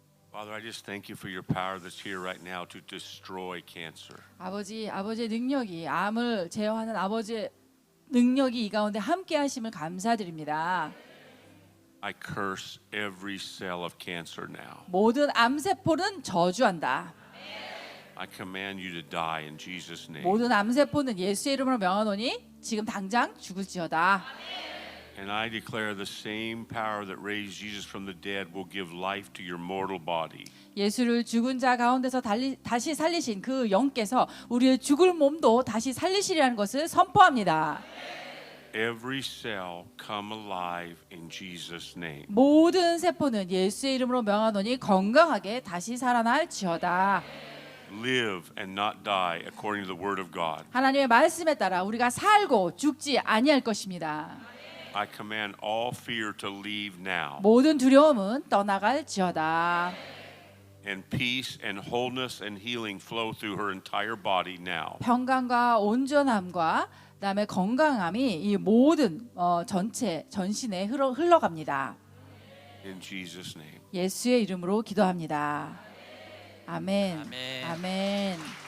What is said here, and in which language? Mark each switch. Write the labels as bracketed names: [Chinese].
[English] Father, I just thank you for your power that's here right now to destroy cancer. [Korean] 아버지의 능력이 암을 제어하는 아버지의 능력이 이 가운데 함께 하심을 감사드립니다. [English] I curse every cell of cancer now. [Korean] 모든 암세포는 저주한다. [English] I command you to die in Jesus' name. [Korean] 모든 암세포는 예수의 이름으로 명하노니 지금 당장 죽을지어다. [English] And I declare the same power that raised Jesus from the dead will give life to your mortal body. [Korean] 예수를 죽은 자 가운데서 다시 살리신 그 영께서 우리의 죽을 몸도 다시 살리시리라는 것을 선포합니다. [English] Every cell come alive in Jesus' name. [Korean] 모든 세포는 예수의 이름으로 명하노니 건강하게 다시 살아날지어다. [English] Live and not die according to the word of God. [Korean] 하나님의 말씀에 따라 우리가 살고 죽지 아니할 것입니다. [English] I command all fear to leave now. [Korean] 모든 두려움은 떠나갈지어다. [English] And peace and wholeness and healing flow through her entire body now. [Korean] 평강과 온전함과 그다음에 건강함이 이 모든 전체 전신에 흘러갑니다. [English] In Jesus' name. [Korean] 예수의 이름으로 기도합니다. 아멘. 아멘. 아멘.